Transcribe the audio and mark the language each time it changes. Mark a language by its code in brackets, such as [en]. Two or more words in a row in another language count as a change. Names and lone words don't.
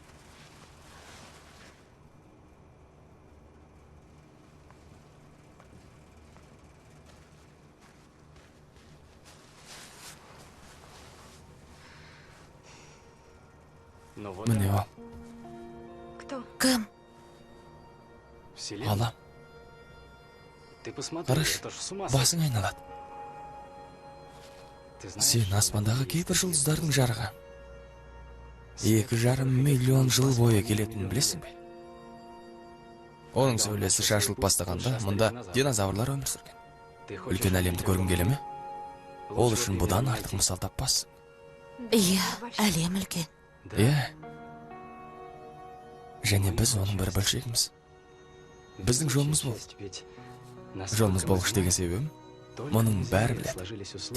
[ru] Ну вот, [kk] Міне ол. Кім? [ru] Вселенная. [kk] Алам. [ru] Ты посмотри, [kk] Қараш, [ru] это ж с ума сойти. [kk] басың айналады. [ru] Ты знаешь, [kk] Сен аспандағы кейбір жұлдыздардың жарығы. 2,5 миллион жыл бойы келетінін білесің бе? Оның сәулесі шашылып бастағанда, мұнда динозаврлар өмір сүрген. [ru] ты хочешь [kk] Үлкен әлемді көргің келе ме? Ол лучше үшін вот бұдан именно артық мысал таппассың. Иә, әлем үлкен. Да. Иә. Және біз оның бір бөлшегіміз. Біздің жолымыз бол. Жолымыз болғыш деген себебім, мұның бәрі біледі.